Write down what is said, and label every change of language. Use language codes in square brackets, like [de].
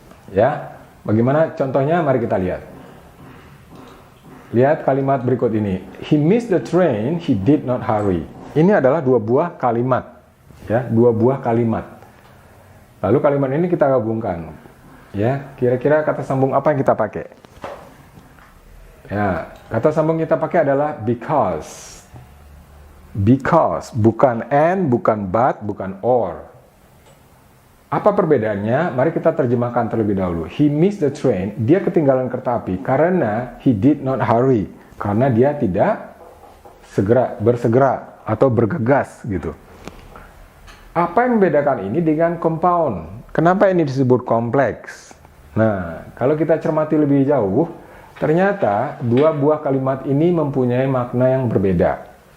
[id] Ya, bagaimana contohnya? Mari kita lihat. Lihat kalimat berikut ini. [en] He missed the train, he did not hurry. [id] Ini adalah dua buah kalimat. Ya, dua buah kalimat. Lalu kalimat ini kita gabungkan. Ya, kira-kira kata sambung apa yang kita pakai? Ya, kata sambung kita pakai adalah because. Because, bukan and, bukan but, bukan or. Apa perbedaannya? Mari kita terjemahkan terlebih dahulu. [en] He missed the train, [id] dia ketinggalan kereta api karena [en] he did not hurry. [id] Karena dia tidak bersegera atau bergegas gitu. Apa yang membedakan ini dengan compound? Kenapa ini disebut kompleks? Nah, kalau kita cermati lebih jauh, ternyata dua buah kalimat ini mempunyai makna yang berbeda.